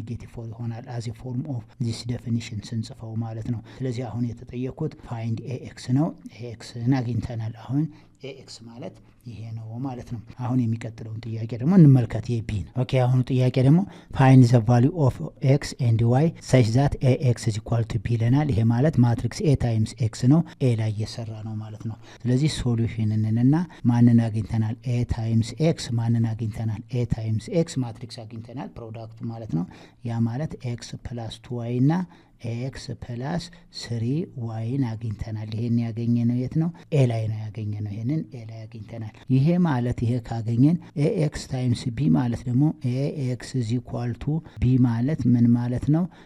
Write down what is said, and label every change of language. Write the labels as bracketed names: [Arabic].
[Amharic] -4 ይሆናል። [English] as a form of this definition [Amharic] ስንጽፈው ማለት ነው። ስለዚህ አሁን የተጠየቁት find AX ነው። AXን አግኝተናል። አሁን AX ማለት ይሄ ነው ማለት ነው። አሁን የሚቀጥለውን ጥያቄ ደግሞ እንመልከት። የቢ ነው። ኦኬ አሁን ጥያቄ ደግሞ [English] find the value of x and y such that AX = b [Amharic] ይለናል። ይሄ ማለት ማትሪክስ A times x ነው። A ላይ እየሰራ ነው ማለት ነው። ስለዚህ ሶሉሽንንና ማንን አግኝተናል? A times x ማንን አግኝተናል? A times x ማትሪክስ አግኝተናል ፕሮዳክቱ ማለት ነው። ያ ማለት x + 2y እና x + 3y አግኝተናል። ይሄን ያገኘነው የት ነው? A ላይ ነው ያገኘነው። ይሄንን A ላይ አግኝተናል። ይሄ ማለት ይሄ ካገኘን AX times b ማለት ደግሞ AX = b ማለት ምን ማለት ነው?